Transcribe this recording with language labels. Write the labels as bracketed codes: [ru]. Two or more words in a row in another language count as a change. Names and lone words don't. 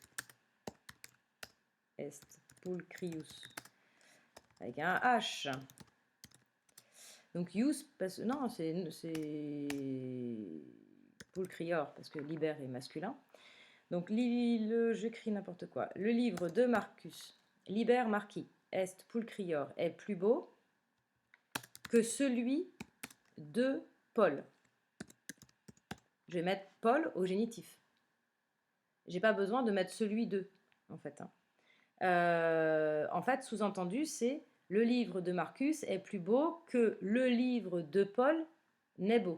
[la] Est pulcrius. [fr] Avec un H. Donc ius, non, c'est pulcrior, parce que liber est masculin. Donc j'écris n'importe quoi. Le livre de Marcus, [la] liber marci, est pulcrior, [fr] est plus beau que celui de Paul. Je vais mettre Paul au génitif. J'ai pas besoin de mettre celui de, en fait. En fait, sous-entendu, c'est le livre de Marcus est plus beau que le livre de Paul n'est beau.